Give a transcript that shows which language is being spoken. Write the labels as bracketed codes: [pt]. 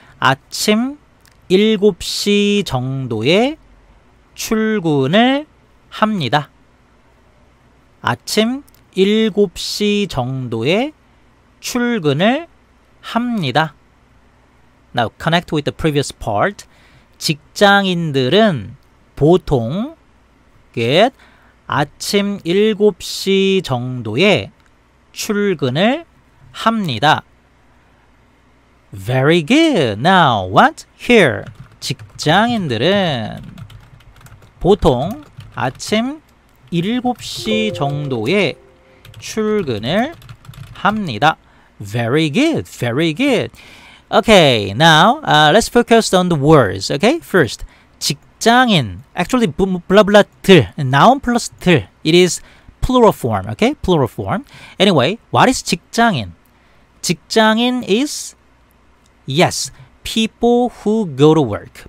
[ko] 아침 7시 정도에 출근을 합니다. 아침 7시 정도에 출근을 합니다. [en] Now, connect with the previous part. [ko] 직장인들은 보통 [en] good. [ko] 아침 7시 정도에 출근을 합니다. [en] Very good. Now what? Here. [ko] 직장인들은 보통 아침 7시 정도에 출근을 합니다. [en] Very good, very good. Okay, now let's focus on the words. Okay, first, 직장인. Actually, blah blah 들, noun plus 들. It is plural form. Okay, plural form. Anyway, what is 직장인? 직장인 is yes, people who go to work.